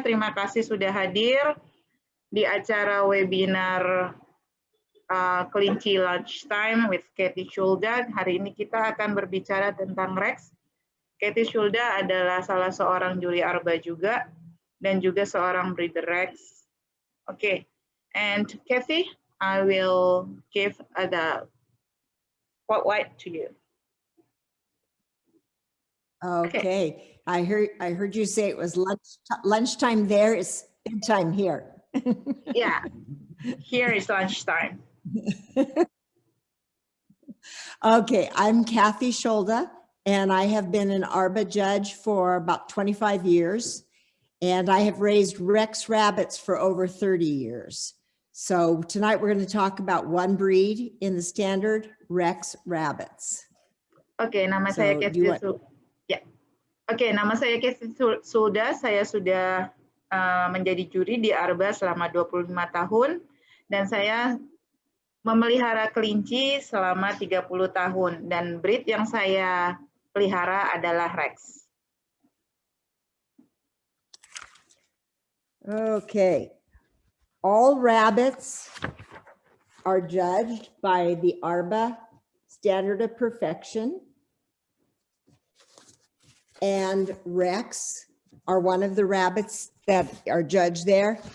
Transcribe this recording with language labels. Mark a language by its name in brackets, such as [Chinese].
[Indonesian] Terima kasih sudah hadir di acara webinar Kelinci Lunchtime with Cathy Szychulda. Hari ini kita akan berbicara tentang Rex. Cathy Szychulda adalah salah seorang juri Arba juga, dan juga seorang breeder Rex. [English] Okay, and Cathy, I will give the spotlight to you. Okay. I heard you say it was lunchtime there. It's bedtime here. Yeah, here is lunchtime. Okay, I'm Cathy Szychulda, and I have been an ARBA judge for about 25 years, and I have raised Rex rabbits for over 30 years. So tonight we're going to talk about one breed in the standard, Rex rabbits. [Indonesian] Okay, nama saya Cathy Szychulda. Oke, nama saya Cathy Szychulda. Saya sudah menjadi juri di Arba selama 25 tahun, dan saya memelihara kelinci selama 30 tahun, dan breed yang saya pelihara adalah Rex. [English] Okay, all rabbits are judged by the ARBA Standard of Perfection. And Rex are one of the rabbits that are judged there.